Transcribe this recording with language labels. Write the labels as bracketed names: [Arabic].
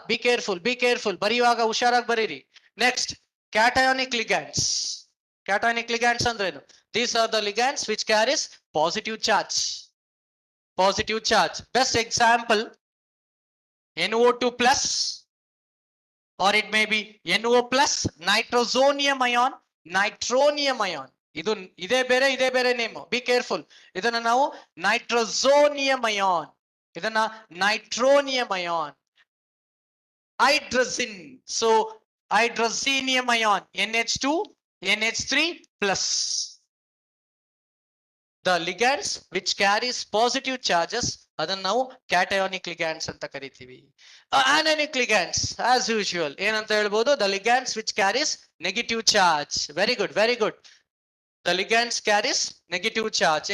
[English] Be careful, [Kannada] ಬರೆಯುವಾಗ ಹುಷಾರಾಗಿ ಬರೀರಿ. [English] Next, cationic ligands. Cationic ligands [Kannada] ಅಂದ್ರೇನು? [English] These are the ligands which carries positive charge. Positive charge. Best example, NO2 plus, or it may be NO plus nitrosonium ion, nitronium ion. [Kannada] ಇದು ಇದೇ ಬೇರೆ name. [English] Be careful. [Kannada] ಇದನ್ನ ನಾವು ನೈಟ್ರೋಸೋನಿಯಂ ion, ಇದನ್ನ ನೈಟ್ರೋನಿಯಂ ion. [English] Hydrazine, so hydrazinium ion, NH2, NH3 plus. The ligands which carries positive charges, [Kannada] ಅದನ್ನ ನಾವು [English] cationic ligands [Kannada] ಅಂತ ಕರಿತೀವಿ. [English] Anionic ligands as usual [Kannada] ಏನಂತ ಹೇಳ್ಬೋದು? [English] The ligands which carries negative charge. Very good. The ligands carries negative charge.